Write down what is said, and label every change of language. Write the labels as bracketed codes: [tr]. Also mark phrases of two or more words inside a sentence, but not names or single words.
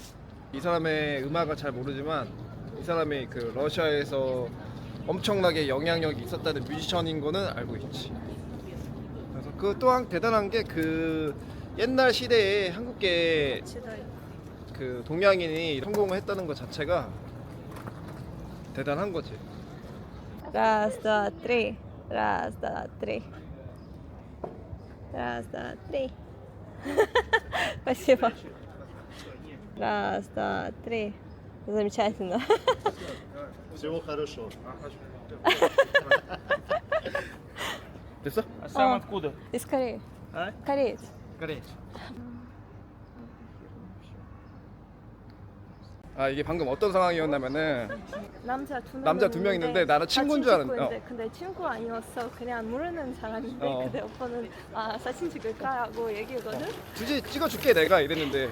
[ko] 이 사람의 음악을 잘 모르지만 이 사람이 그 러시아에서 엄청나게 영향력이 있었다는 뮤지션인 거는 알고 있지. 그래서 그 또한 대단한 게 그 옛날 시대에 한국계 그 동양인이 성공을 했다는 것 자체가 대단한 거지. [ru] Раз, два, три. Раз, два, три. Раз, два, три. Спасибо. Раз, два, три. Замечательно. Всего хорошего. [ko] 됐어? [ru] А сам откуда? Из Кореи. А? Кореец. Кореец. [ko] 아 이게 방금 어떤 상황이었냐면은 남자 두 명 있는데 나는 친구인 줄 알았는데 찍고 있는데 근데 친구 아니었어. 그냥 모르는 사람인데 근데 오빠는 사진 찍을까 하고 얘기했거든. 굳이 찍어줄게 내가 이랬는데